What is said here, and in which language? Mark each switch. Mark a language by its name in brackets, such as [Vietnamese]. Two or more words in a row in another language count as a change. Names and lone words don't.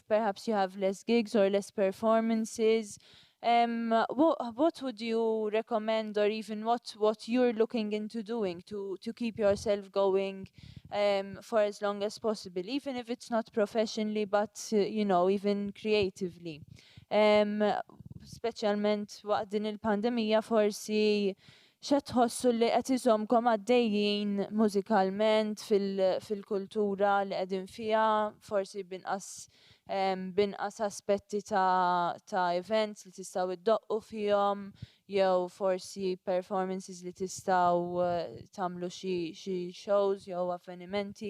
[English] Perhaps you have less gigs or less performances. What would you recommend, or even what you're looking into doing to keep yourself going for as long as possible, even if it's not professionally, but even creatively. [Maltese] Speċjalment waqt din il-pandemija forsi xa tħossu li qed iżomkom għaddejjin mużikalment fil-kultura li qegħdin fiha, forsi binqas aspetti ta' events li tistgħu iddoqqu fihom, jew forsi performances li tistgħu tagħmlu xi shows jew avvenimenti.